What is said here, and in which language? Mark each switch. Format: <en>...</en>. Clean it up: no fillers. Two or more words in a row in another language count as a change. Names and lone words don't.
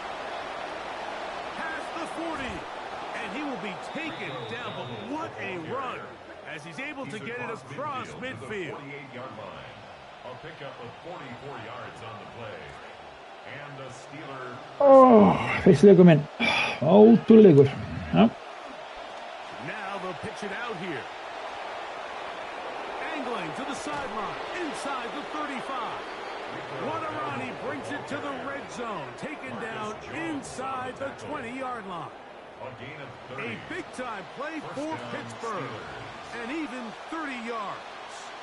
<en>Past the 40, and he will be taken down, but what a run as he's able to get it across midfield. 48-yard line. A pickup of 44 yards on the play. And the Steelers...</en> <is>Fyrst leikur minn. Ótrúleikur. Ja.</is> <en>Now they'll pitch it out here. Angling to the sideline, inside the 35. Wadarani brings it to the red zone, taken down inside the 20-yard line. A big-time play for Pittsburgh, and even 30 yards.</en>